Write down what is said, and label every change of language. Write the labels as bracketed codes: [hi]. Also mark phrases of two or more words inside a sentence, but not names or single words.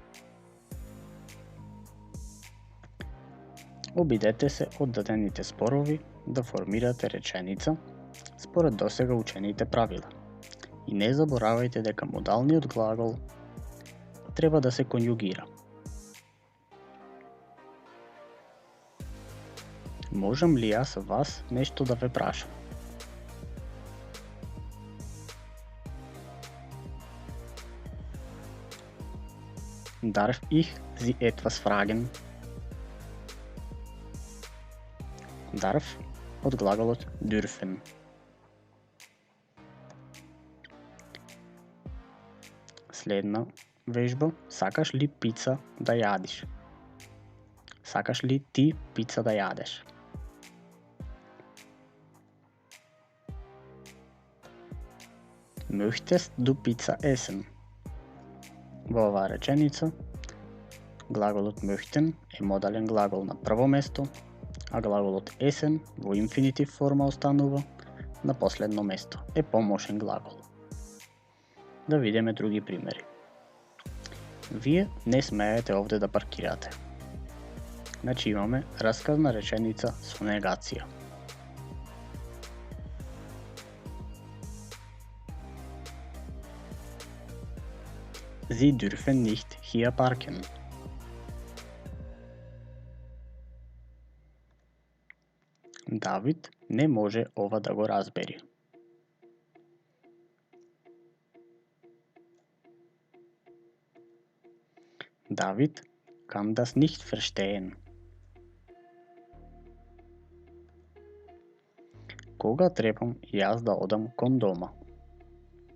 [mk] Обидете се од дадените зборови да формирате реченица според досега учените правила. И не заборавајте дека модалниот глагол треба да се конјугира. Можам ли јас вас нешто да ве прашам? [de] Darf ich Sie etwas fragen? [mk] Darf од глаголот dürfen. Следна вежба. Сакаш ли пица да јадиш? Сакаш ли ти пица да јадеш? [de] Möchtest du Pizza essen? [mk] Во оваа реченица, глаголот möchten е модален глагол на прво место, а глаголот essen во инфинитив форма останува на последно место, е помошен глагол. Да видиме други примери. Вие не смеете овде да паркирате. Значи имаме расказна реченица со негација. [de] Sie dürfen nicht hier parken. [mk] Давид не може ова да го разбери. [de] David kann das nicht verstehen. [mk] Кога требам јас да одам кон дома?